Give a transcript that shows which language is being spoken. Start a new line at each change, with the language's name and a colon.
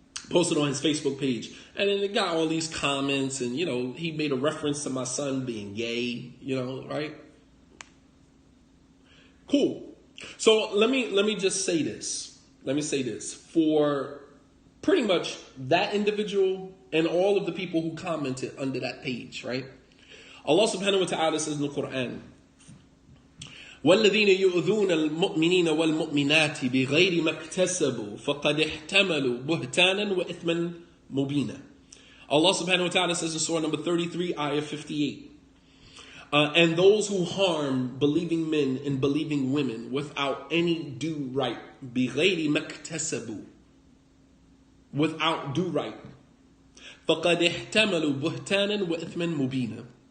English: Posted on his Facebook page. And then it got all these comments, and, he made a reference to my son being gay, right? Cool. So let me just say this. Let me say this. For pretty much that individual and all of the people who commented under that page, right? Allah subhanahu wa ta'ala says in the Quran,
Arabic: وَالَّذِينَ يُؤْذُونَ الْمُؤْمِنِينَ وَالْمُؤْمِنَاتِ بِغَيْرِ مَا اكْتَسَبُوا فَقَدِ احْتَمَلُوا بُهْتَانًا وَإِثْمًا مُبِينًا.
English: Allah subhanahu wa ta'ala says in Surah number 33, ayah 58, and those who harm believing men and believing women without any due right,
Arabic: بِغَيْرِ مَا اكْتَسَبُوا,
English: without due right,
Arabic: فَقَدِ احْتَمَلُوا بُهْتَانًا وَإِثْمًا مُبِينًا.